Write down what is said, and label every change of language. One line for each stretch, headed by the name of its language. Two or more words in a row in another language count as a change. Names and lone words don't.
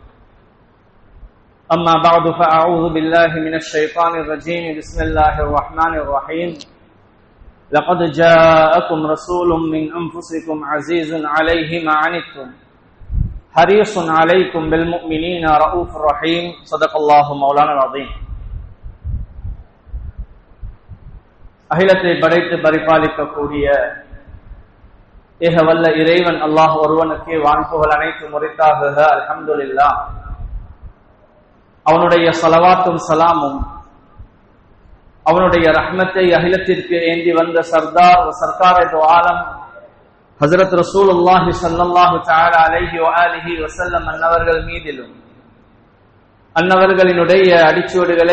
Arabic: أما بعد فأعوذ بالله من الشيطان الرجيم بسم الله الرحمن الرحيم لقد جاءكم رسول من أنفسكم عزيز عليه ما عنتم حريص عليكم بالمؤمنين رؤوف رحيم صدق الله مولانا العظيم.
Tamil: அகிலத்தை படைத்து பரிபாலிக்கக்கூடிய ஏகவல்ல இறைவன் அல்லாஹ் ஒருவனுக்கே வான்புகள் அனைத்து முறைத்தாகுக அல்ஹம்துலில்லாஹ். அவனுடைய ஸலவாத்தும் சலாமும் அவனுடைய ரஹ்மத்தை அகிலத்திற்கு ஏந்தி வந்த
Urdu: سردار سرکارِ دو عالم
Tamil: ஹஜ்ரத்
Arabic: رسول الله صلى الله تعالى عليه وآله وسلم
Tamil: அன்னவர்கள் மீதிலும் அன்னவர்களினுடைய அடிச்சுவடுகளை